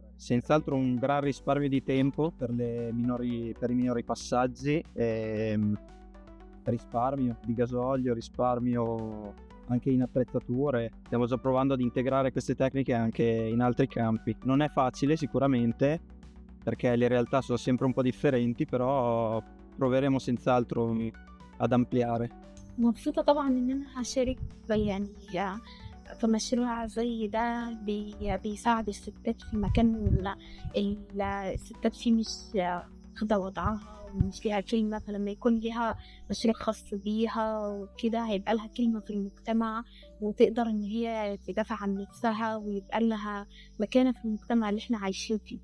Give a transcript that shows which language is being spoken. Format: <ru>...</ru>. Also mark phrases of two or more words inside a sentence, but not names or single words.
<it>Senz'altro un gran risparmio di tempo per i minori passaggi, risparmio di gasolio, risparmio anche in attrezzature. Stiamo già provando ad integrare queste tecniche anche in altri campi. Non è facile sicuramente, perché le realtà sono sempre un po' differenti, però proveremo senz'altro ad ampliare.</it> <ar>مبسوطة طبعا إن أنا هشارك يعني في مشروع زي ده بيساعد الستات في مكان الستات فيه مش واخدة وضعها ومش ليها كلمة، فلما يكون ليها مشروع خاص بيها وكده هيبقى لها كلمة في المجتمع وتقدر إن هي تدافع عن نفسها ويبقى لها مكانة في المجتمع اللي احنا عايشين فيه.</ar>